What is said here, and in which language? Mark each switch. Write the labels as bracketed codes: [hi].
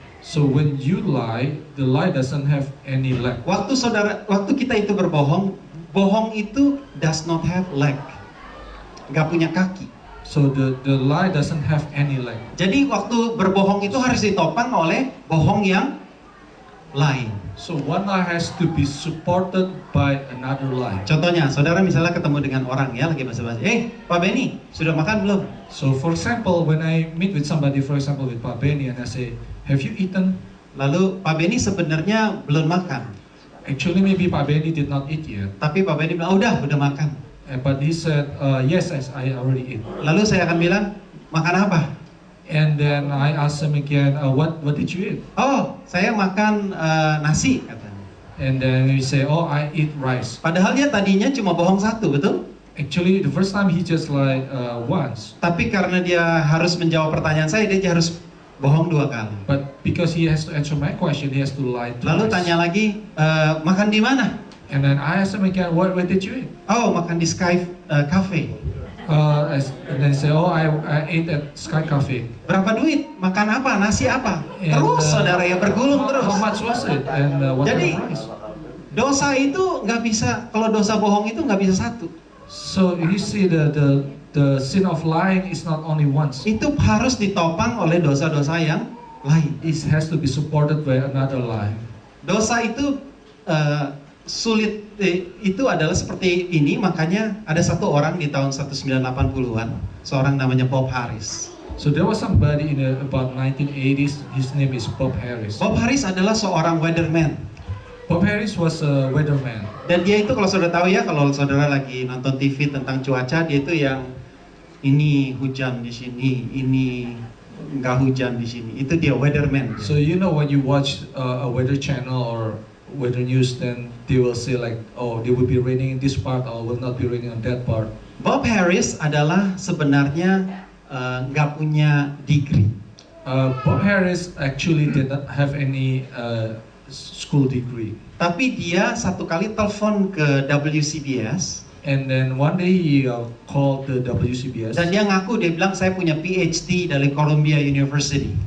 [en] So when you lie, the lie doesn't have any leg. [id] Waktu kita itu berbohong, bohong itu [en] does not have leg, [id] nggak punya kaki. [en] So the lie doesn't have any leg. [id] Jadi waktu berbohong itu harus ditopang oleh bohong yang lain. [en] So one lie has to be supported by another lie. [id] Contohnya, saudara misalnya ketemu dengan orang ya lagi basa-basi, Pak Benny, sudah makan belum? [en] So for example, when I meet with somebody, for example with Pak Benny, and I say, have you eaten? [id] Lalu Pak Benny sebenarnya belum makan. [en] Actually maybe Pak Benny did not eat yet. [id] Tapi Pak Benny bilang, udah makan. [en] But he said, yes, I already ate. [id] Lalu saya akan bilang, makan apa? [en] And then I asked him again, what did you eat? [id] Oh, saya makan nasi katanya. [en] And then he say, oh, I eat rice. [id] Padahal dia tadinya cuma bohong satu, betul? [en] Actually, the first time he just lied once. [id] Tapi karena dia harus menjawab pertanyaan saya, dia harus bohong 2 kali. [en] But because he has to answer my question, he has to lie twice. [id] Lalu tanya lagi, makan di mana? [en] And then I asked him again, where did you eat? [id] Oh, makan di Sky Cafe. [en] And then he say, oh, I ate at Sky Cafe. [id] Berapa duit? Makan apa? Nasi apa? [en] And, [id] Terus saudara ya bergulung terus. [en] How much was it? And what [id] Jadi, [en] the price? [id] dosa itu nggak bisa, kalau dosa bohong itu nggak bisa satu. [en] So you see the sin of lying is not only once. [id] Itu harus ditopang oleh dosa-dosa yang lain. [en] It has to be supported by another lie. [id] Dosa itu sulit, itu adalah seperti ini, makanya ada satu orang di tahun 1980-an, seorang namanya Bob Harris. [en] So there was somebody in about 1980s. His name is Bob Harris. [id] Bob Harris adalah seorang weatherman. [en] Bob Harris was a weatherman. [id] Dan dia itu kalau saudara tahu ya, kalau saudara lagi nonton TV tentang cuaca, dia itu yang ini hujan di sini, ini nggak hujan di sini. Itu dia weatherman. [en] So you know when you watch a weather channel or weather news, then they will say like, oh, there will be raining in this part or will not be raining on that part. [id] Bob Harris adalah sebenarnya nggak punya degree. [en] Bob Harris actually did not have any school degree. [id] Tapi dia satu kali telepon ke WCBS. [en] And then one day he called the WCBS. [id] Dan dia ngaku, dia bilang saya punya PhD dari Columbia University.